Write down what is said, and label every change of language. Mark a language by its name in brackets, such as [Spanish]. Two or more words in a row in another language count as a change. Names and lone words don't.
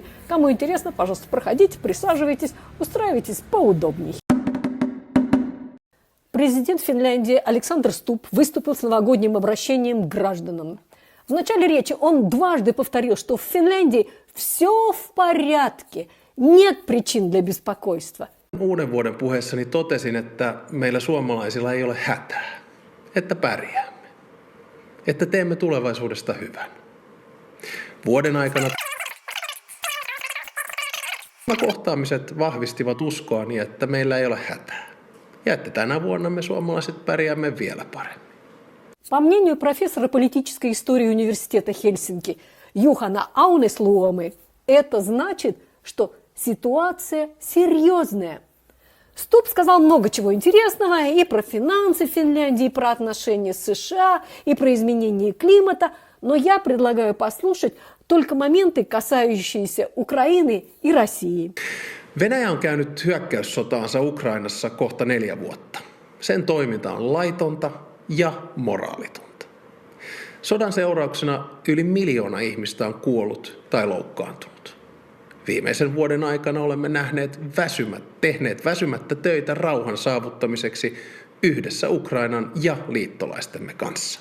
[Russian] Кому интересно, пожалуйста, проходите, присаживайтесь, устраивайтесь поудобней. Президент Финляндии Александр Стуб выступил с новогодним обращением к гражданам. В начале речи он дважды повторил, что в Финляндии все в порядке, нет причин для беспокойства. [Finnish] Uuden vuoden puheessani totesin, että meillä suomalaisilla ei ole hätää, että pärjäämme, että teemme tulevaisuudesta hyvän. Vuoden aikana kohtaamiset vahvistivat uskoani, että meillä ei ole hätää ja että tänä vuonna me suomalaiset pärjäämme vielä paremmin. [Russian] По мнению профессора политической истории университета Хельсинки Юхана Аунеслуомы, это значит, что ситуация серьезная. Стуб сказал много чего интересного и про финансы Финляндии, и про отношения с США, и про изменение климата, но я предлагаю послушать только моменты, касающиеся Украины и России. [Finnish] Venäjä on käynyt hyökkäyssotaansa Ukrainassa kohta 4 vuotta. Sen toiminta on laitonta ja moraalitonta. Sodan seurauksena yli 1 miljoona ihmistä on kuollut tai loukkaantunut. Viimeisen vuoden aikana olemme tehneet väsymättä töitä rauhan saavuttamiseksi yhdessä Ukrainan ja liittolaistemme kanssa.